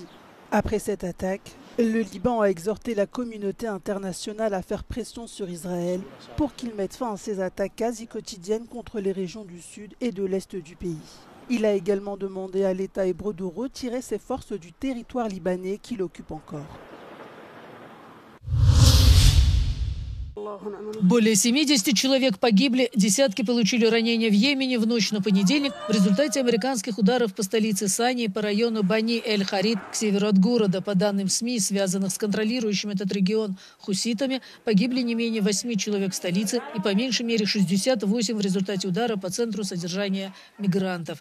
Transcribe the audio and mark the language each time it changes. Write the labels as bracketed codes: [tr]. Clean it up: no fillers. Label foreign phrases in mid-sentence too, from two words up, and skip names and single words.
[fr] Après cette attaque, le Liban a exhorté la communauté internationale à faire pression sur Israël pour qu'il mette fin à ces attaques quasi quotidiennes contre les régions du sud et de l'est du pays. Il a également demandé à l'État hébreu de retirer ses forces du territoire libanais qu'il occupe encore. [ru] Более 70 человек погибли, десятки получили ранения в Йемене в ночь на понедельник в результате американских ударов по столице Сании по району Бани-эль-Харид к северу от города. По данным СМИ, связанных с контролирующим этот регион хуситами, погибли не менее 8 человек в столице и по меньшей мере 68 в результате удара по центру содержания мигрантов.